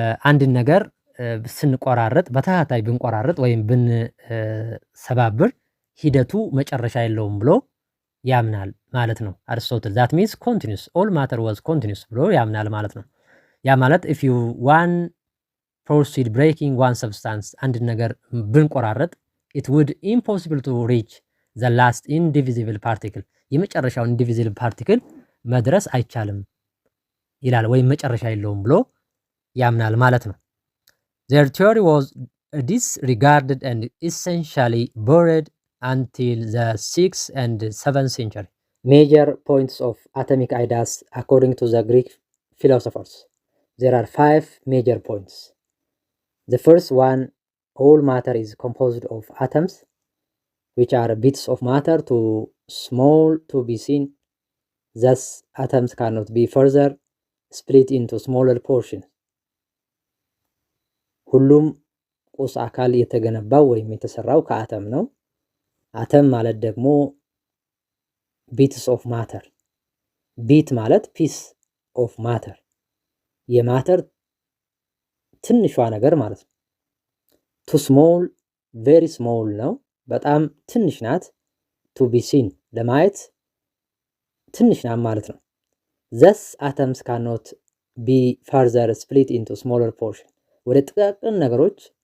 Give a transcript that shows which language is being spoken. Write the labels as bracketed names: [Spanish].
[Amharic] አንድን ነገር ስንቆራረጥ በተከታታይ ብንቆራረጥ ወይም ብንሰባብር ሂደቱ መጨረሻ የለውም ብሎ ያምናል ማለት ነው። አርስቶትል [English] that means continuous all matter was continuous [Amharic] ብሎ ያምናል ማለት ነው። ያ ማለት [English] if you one proceed breaking one substance [Amharic] አንድን ነገር ብንቆራረጥ [English] it would impossible to reach the last indivisible particle [Amharic] የመጨረሻው [English] indivisible particle [Amharic] መድረስ አይቻልም ይላል ወይም መጨረሻ የለውም ብሎ ያምናል ማለት ነው። [English] their theory was disregarded and essentially buried until the 6th and 7th century. Major points of atomic ideas according to the Greek philosophers. There are 5 major points. The first one, all matter is composed of atoms, which are bits of matter too small to be seen. Thus, atoms cannot be further split into smaller portions. [Amharic] ሁሉም ቁስ አካል የተገነባው ወይም የተሰራው ከአተም ነው። አተም ማለት ደግሞ [English] ቢትስ ኦፍ ማተር፣ [Amharic] ቢት ማለት ፒስ ኦፍ ማተር፣ የማተር ትንሿ ነገር ማለት ነው። [English] ቱ ስሞል ቬሪ ስሞል [Amharic] ነው፣ በጣም ትንሽ ናት። ቱ ቢ ሲን ለማየት ትንሽ ናት ማለት ነው። [English] thus atoms cannot be further split into smaller portion። [Amharic] ወደ ጥቃቅን ነገሮች